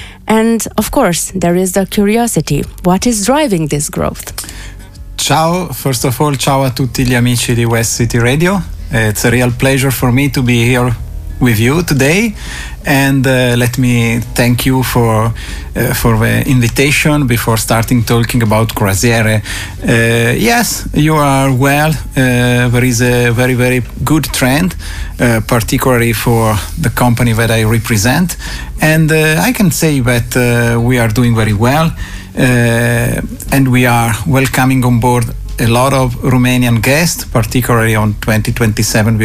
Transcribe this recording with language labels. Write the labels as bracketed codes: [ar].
[en] And of course, there is the curiosity. What is driving this growth? [it] Ciao, [en] first of all, [it] ciao a tutti gli amici di West City Radio. [en] It's a real pleasure for me to be here with you today, and let me thank you for the invitation before starting talking about croisiere. Yes, you are well. There is a very, very good trend, particularly for the company that I represent, and I can say that we are doing very well, and we are welcoming on board a lot of Romanian guests, particularly on 2027.